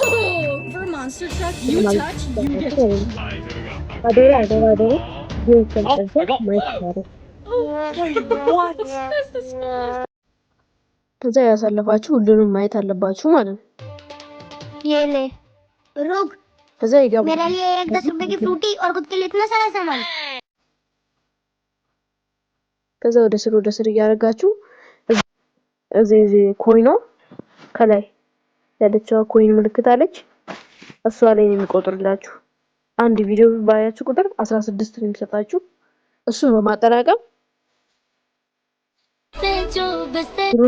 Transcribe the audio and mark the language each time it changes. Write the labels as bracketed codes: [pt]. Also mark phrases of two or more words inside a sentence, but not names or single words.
[en] For Monster Truck, you touch, you get. [am] ከዛ ያሳለፋችሁ ሁሉንም ማየት አለባችሁ ማለት ነው። [hi] ये रोग [am] ከዛ ይገባል። [hi] मेरे लिए एक 10 रुपए की फ्रूटी और खुद के लिए इतना सारा सामान। [am] ከዛ ወደ ስር እያደረጋችሁ እዚህ ኮይኖ ከላይ ያለችው ኮይን ምልክት አለች። እሷ ላይ ነው የሚቆጥርላችሁ። አንድ ቪዲዮ ባያችሁ ቁጥር 16 ነው የሚሰጣችሁ። እሱን በማጠራቀም ብሩን